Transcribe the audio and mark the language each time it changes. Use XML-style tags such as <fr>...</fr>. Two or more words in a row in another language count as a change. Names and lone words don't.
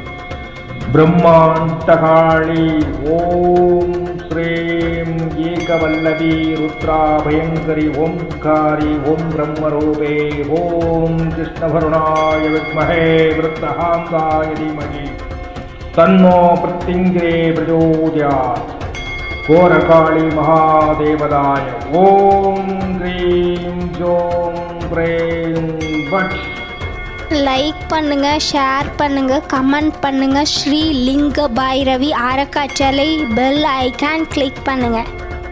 <sa>ಬ್ರಹ್ಮಾಂತಕಾಳಿ ಓಂ ಶ್ರೀಂ ಏಕವಲ್ಲಭಿ ರುದ್ರಾ ಭಯಂಕರಿ ಓಂಕಾರಿ ಓಂ ಬ್ರಹ್ಮರೂಪೇ ಓಂ ಕೃಷ್ಣವರುಣಾಯ ವಿದ್ಮಹೇ ವೃತ್ತಹಾಂಗಾಯ ಧೀಮಹಿ ತನ್ನೋ ಪ್ರತ್ಯಂಗಿರೇ ಪ್ರಚೋದಯಾತ್. ಘೋರಕಾಳಿ ಮಹಾದೇವದಾಯ ಓಂ ಕ್ರೀಂ ಜೋಂ ப்ரேம் பட்.</sa> <ta>லைக் பண்ணுங்க, ஷேர் பண்ணுங்க, கமெண்ட் பண்ணுங்க. ஸ்ரீ லிங்க பைரவி அறக்கட்டளை பெல் ஐகான் கிளிக் பண்ணுங்க.</ta>